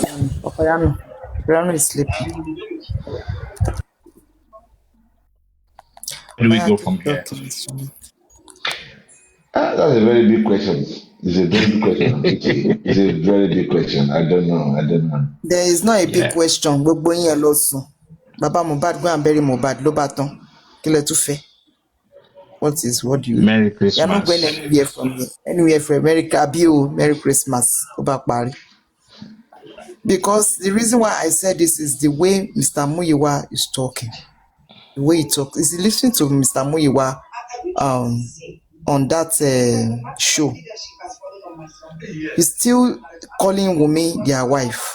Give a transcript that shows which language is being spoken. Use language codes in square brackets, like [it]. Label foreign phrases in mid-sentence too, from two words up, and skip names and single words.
[en] Papariano. Papariano is sleeping. Where do we I go keep from here? talking. That's a very big question. It's a very big question, Richie. It's a very big question. I don't know. There is not a big Yeah. question. [yo] Gbogbo yín ẹ lọ sùn. [en] Baba Mohbad go and bury Mohbad [yo] ló bá tán. Kí lẹ tún fẹ́? [en] What do you? Merry You are not going Christmas. anywhere from here. Anywhere from America. Bio, Merry Christmas. [yo] Ó bá parí. [en] Because the reason why I said this is the way Mr. Muyiwa is talking. The way he talks. Is listening to Mr. Muyiwa on that show. He's still calling Wumi their wife.